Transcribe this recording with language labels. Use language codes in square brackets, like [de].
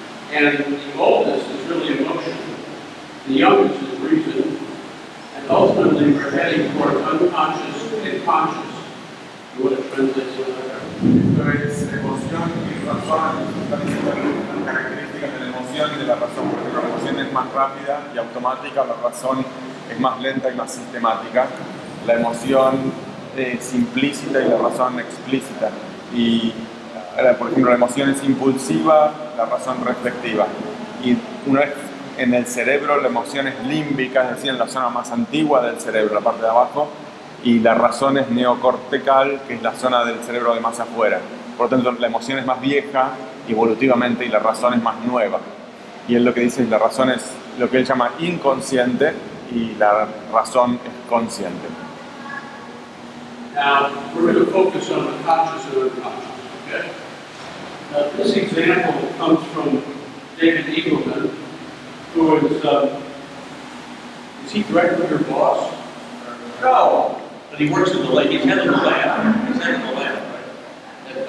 [en] And the oldest is really emotion. The youngest is reason. And ultimately, we're heading toward unconscious and conscious. You want to translate some of that? [es] Entonces, emoción y razón están diciendo las características de la emoción y de la razón, porque la emoción es más rápida y automática, la razón es más lenta y más sistemática. La emoción es implícita y la razón explícita. Y, por ejemplo, la emoción es impulsiva, la razón reflectiva. Y una vez en el cerebro, la emoción es límbica, es decir, en la zona más antigua del cerebro, la parte de abajo, y la razón es neocortical, que es la zona del cerebro de más afuera. Por lo tanto, la emoción es más vieja evolutivamente y la razón es más nueva. Y él lo que dice es la razón es lo que él llama inconsciente y la razón es consciente. [en] Now, we're going to focus on the conscious and unconscious, okay? Now, this example comes from David Eagleman, who is he directly your boss? No. But he works in the lab. He's head of the lab. He's head of the lab, right?